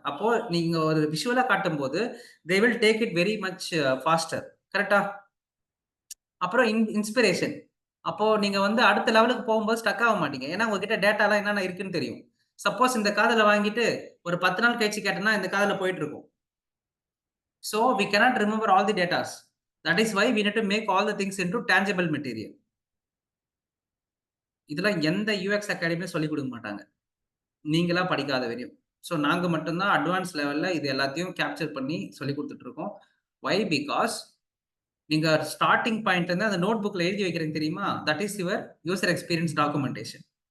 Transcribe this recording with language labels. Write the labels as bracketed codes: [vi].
[ta] அப்போ நீங்க ஒரு விஷுவலா காட்டும் போது [en] They will take it very much faster. [ta] கரெக்டா? அப்புறம் இன்ஸ்பிரேஷன். அப்போ நீங்க வந்து அடுத்த லெவலுக்கு போகும்போது ஸ்டக் ஆக மாட்டீங்க. ஏன்னா உங்ககிட்ட டேட்டாலாம் என்னென்ன இருக்குன்னு தெரியும். சப்போஸ் இந்த காதுல வாங்கிட்டு ஒரு 10 நாள் கழிச்சு கேட்டேன்னா இந்த காதுல போயிட்டு இருக்கும். [en] So we cannot remember all the datas. That is why we need to make all the things into tangible material. [ta] இதெல்லாம் எந்த யூஎக்ஸ் அகாடமியும் சொல்லிக் கொடுக்க மாட்டாங்க, நீங்களா படிக்காத வரையும். ஸோ நாங்க மட்டும்தான் அட்வான்ஸ் லெவல்ல இது எல்லாத்தையும் கேப்சர் பண்ணி சொல்லி கொடுத்துட்டு இருக்கோம். வை? பிகாஸ் நீங்க ஸ்டார்டிங் பாயிண்ட் வந்து அந்த நோட் புக்ல எழுதி வைக்கிறீங்க தெரியுமா, [en] That is your user experience documentation.